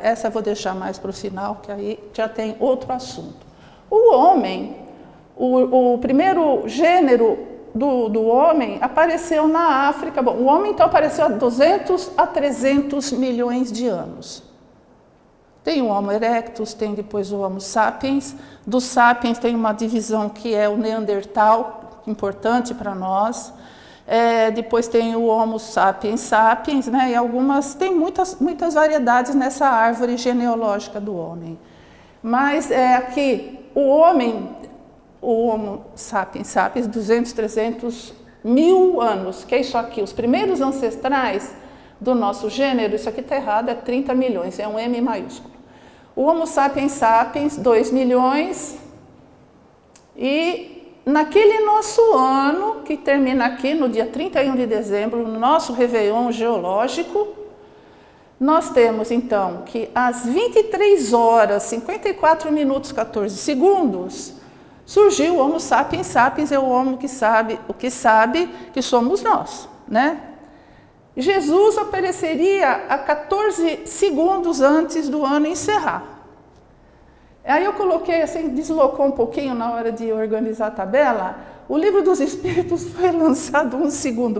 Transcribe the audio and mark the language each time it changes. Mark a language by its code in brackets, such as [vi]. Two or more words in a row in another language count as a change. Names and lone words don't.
[pt] Essa eu vou deixar mais para o final, que aí já tem outro assunto. O homem, o primeiro gênero do homem apareceu na África. Bom, o homem então apareceu há 200 a 300 milhões de anos. Tem o Homo erectus, tem depois o Homo sapiens. Do sapiens tem uma divisão que é o Neandertal, importante para nós. Depois tem o Homo sapiens sapiens, né? E algumas, tem muitas variedades nessa árvore genealógica do homem. Mas aqui, o Homo sapiens sapiens, 200, 300 mil anos, que é isso aqui, os primeiros ancestrais do nosso gênero, isso aqui está errado, é 30 milhões, é um M maiúsculo. O Homo sapiens sapiens, 2 milhões, e naquele nosso ano, que termina aqui no dia 31 de dezembro, no nosso Réveillon geológico, nós temos então que às 23 horas, 54 minutos, 14 segundos, surgiu o Homo sapiens sapiens, é o Homo que sabe que somos nós, né? Jesus apareceria a 14 segundos antes do ano encerrar. Aí eu coloquei assim, deslocou um pouquinho na hora de organizar a tabela. O Livro dos Espíritos foi lançado 1 segundo.